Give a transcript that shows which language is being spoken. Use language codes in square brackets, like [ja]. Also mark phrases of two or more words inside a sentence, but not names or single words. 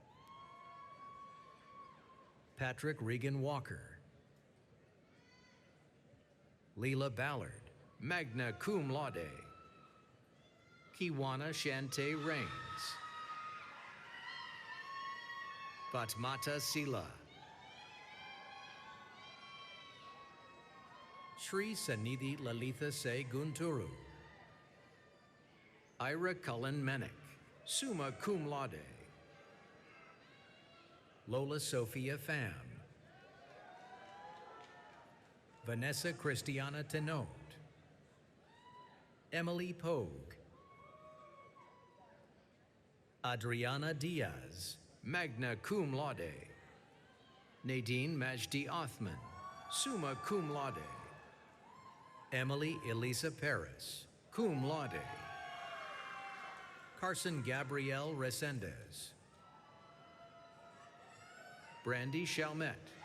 [en] Patrick Regan Walker, Leela Ballard, [la] magna cum laude, [en] Kiwana Shante Rains, Fatmata Sila, Sri Sanidhi Lalitha Se Gunturu, Ira Cullen Menick, [la] summa cum laude, [en] Lola Sophia Pham, Vanessa Christiana Tenot, Emily Pogue, Adriana Diaz, [la] magna cum laude, [en] Nadine Majdi Othman, [la] summa cum laude, [en] Emily Elisa Paris, [la] cum laude. [en] Carson Gabrielle Resendez. Brandy Chalmette.